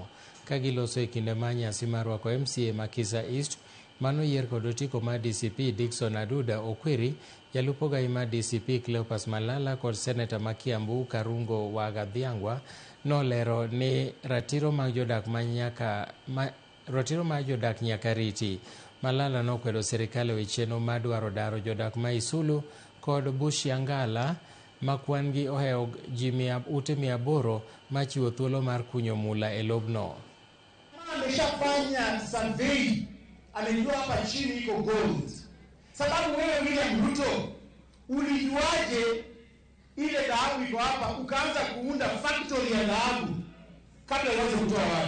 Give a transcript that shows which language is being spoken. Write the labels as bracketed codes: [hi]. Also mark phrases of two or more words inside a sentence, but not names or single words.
[luo] Ka giloso e kinde mar nyasi mar rwako MCA ma Kisa East manoyier kod otiko mar DCP Dickson Aduda Okwiri, jalup ogai mar DCP Cleopas Malala kod seneta ma Kiambu Karungo wa Gathiangwa nolero ni ratiro mag jodak nyaka riti. Malala nokwedo sirikal ewi chenro mar dwaro daro jodak ma Isulu kod Bushiangala ma kwan-gi ohewo ji ute 800 machiwo thuolo mar kunyo mula e lobno. [sw] Ameshafanya survey, amejua hapa chini iko gold. Sababu wewe William Ruto ulijuaje ile dhahabu iko hapa ukaanza kuunda factory ya dhahabu kabla uanze kutoa watu?